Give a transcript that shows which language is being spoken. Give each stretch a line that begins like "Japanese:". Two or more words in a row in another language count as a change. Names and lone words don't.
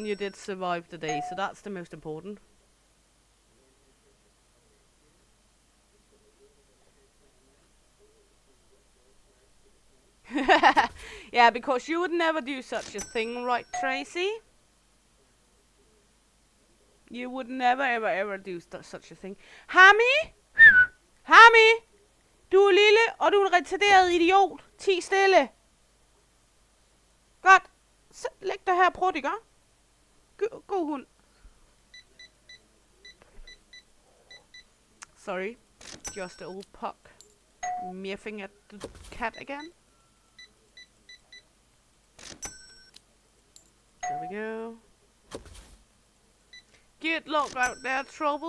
English: you did survive the day, so that's the most important. Yeah, because you would never do such a thing, right, Tracy? You would never, ever do such a thing. Hammy? Hammy?
Danish: Du er lille, og du er en retarderet idiot. Ti stille. Godt. Læg dig her og prøv det, gør. God hund.
English: Sorry. Just a old puck. Miffing at the cat again. There we go. Get locked out there, trouble.